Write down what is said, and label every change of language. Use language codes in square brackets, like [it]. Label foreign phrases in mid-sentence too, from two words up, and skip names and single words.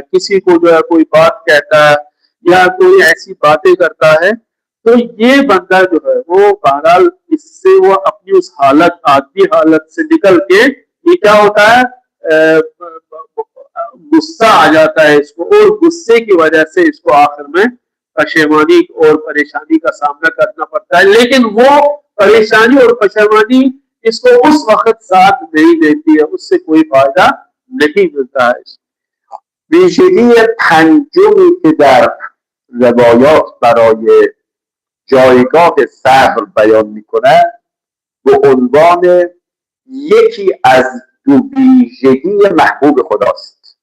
[ur] کسی کو جو ہے کوئی بات کہتا ہے یا کوئی ایسی باتیں کرتا ہے، تو یہ بندہ جو ہے وہ بہرحال اس سے وہ اپنی اس حالت آدمی حالت سے نکل کے یہ کیا ہوتا ہے، غصہ آ جاتا ہے اس کو، اور غصے کی وجہ سے اس کو آخر میں پشیمانی اور پریشانی کا سامنا کرنا پڑتا ہے. لیکن وہ پریشانی اور پشیمانی اس کو اس وقت ساتھ نہیں دیتی ہے، اس سے کوئی فائدہ نہیں ملتا ہے. [fa] ویژگی پنجمی که در روایات برای جایگاه صبر بیان میکنند به عنوان یکی از دو ویژگی محبوب خداست.